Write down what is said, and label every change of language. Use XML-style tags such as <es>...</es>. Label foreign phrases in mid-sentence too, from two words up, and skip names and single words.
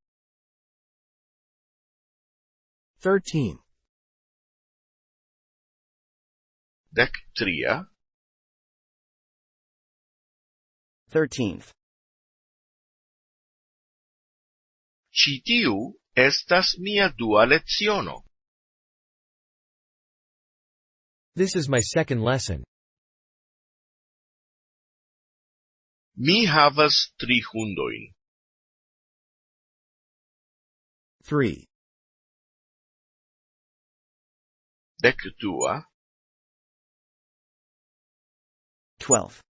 <eo>13. dek tria,</eo> <en>13th,</en> <eo>ĉi tiu estas mia dua leciono.</eo> <en>This is my second lesson.</en> <eo>Mi havas 3 hundojn. 3. Dek dua,</eo> <en>12th,</en>